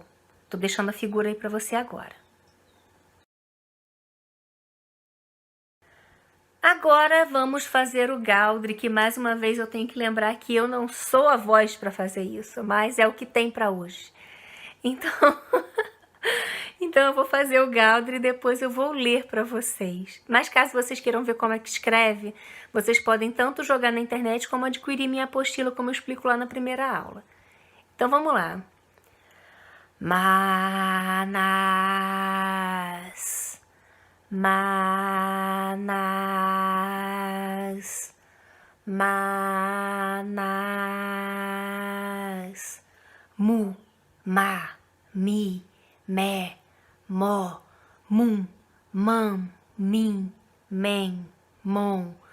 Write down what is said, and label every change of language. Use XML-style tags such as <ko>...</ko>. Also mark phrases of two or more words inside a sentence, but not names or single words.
<pt>Estou deixando a figura aí para você agora. Agora vamos fazer o Galdri, que mais uma vez eu tenho que lembrar que eu não sou a voz para fazer isso, mas é o que tem para hoje. Então eu vou fazer o Galdri e depois eu vou ler para vocês. Mas caso vocês queiram ver como é que escreve, vocês podem tanto jogar na internet como adquirir minha apostila, como eu explico lá na primeira aula. Então vamos lá. Manás, Manás, Manás. Mu, ma, mi, me, mo, mum, mam, mim, men, mon.</pt>